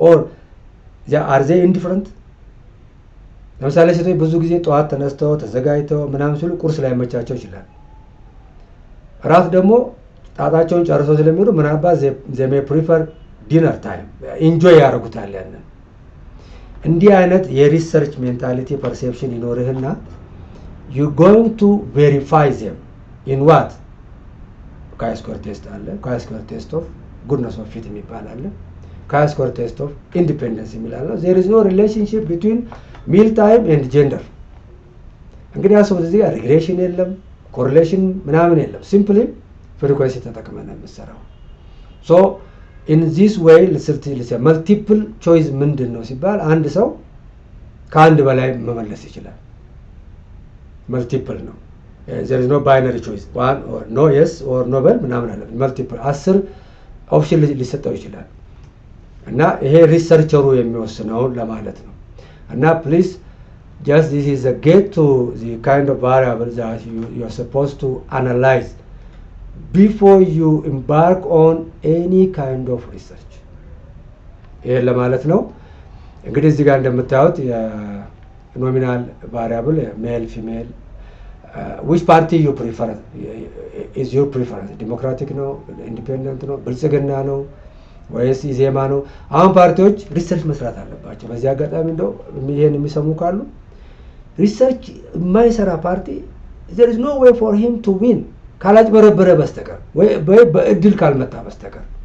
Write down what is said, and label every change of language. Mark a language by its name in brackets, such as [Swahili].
[English] ኦር are they indifferent? [Amharic] ለምሳሌ ሴቶች ብዙ ጊዜ ጠዋት ተነስተው ተዘጋጅተው ምናምን ሲሉ ቁርስ ላይ መቻቸው ይችላል። ራት ደግሞ ጣጣቸውን ጨርሰው ስለሚሉ ምናልባት [English] they may prefer dinner time [Amharic] ኢንጆይ ያደርጉታል። ያንን እንዲህ አይነት የሪሰርች ሜንታሊቲ ፐርሴፕሽን ይኖርህና [English] you going to verify them in what? chi-square test አለ፣ chi-square test of goodness of fit [Amharic] የሚባል አለ፣ [English] chi-square test of independence የሚባል አለ። there is no relationship between meal time and gender. [Amharic] እንግዲህ አሰው እዚህ ጋር ሪግሬሽን የለም፣ ኮሪሌሽን ምናምን የለም። ሲምፕሊ ፍሪኩዌንሲ ተጠቅመን የምንሰራው። [English] so in this way [Amharic] multiple choice ምንድን ነው ሲባል አንድ ሰው ከአንድ በላይ መመለስ ይችላል። [English] multiple ነው። there is no binary choice one or no yes or no [Amharic] በል ምናምን አለ። multiple 10 ኦፕሽን ሊሰጠው ይችላል። እና ይሄ ሪሰርቸሩ የሚወስነው ለማለት ነው። [English] እና please just this is a get to the kind of variables that you are supposed to analyze before you embark on any kind of research. [Amharic] ይሄ ለማለት ነው። እንግዲህ እዚህ ጋር እንደምታዩት የኖሚናል ቫሪያብል ሜል ፊሜል [English] which party you prefer is your preference [Amharic] ዲሞክራቲክ ነው ኢንዲፔንደንት ነው ብልጽግና ነው ወይስ ኢዜማ ነው አሁን ፓርቲዎች ሪሰርች መስራት አለባቸው በዚህ አጋጣሚ እንደው ይሄን የሚሰሙ ካሉ ሪሰርች የማይሰራ ፓርቲ [English] there is no way for him to win [Amharic] ካላጭበረበረ በስተቀር ወይ በእድል ካልመጣ በስተቀር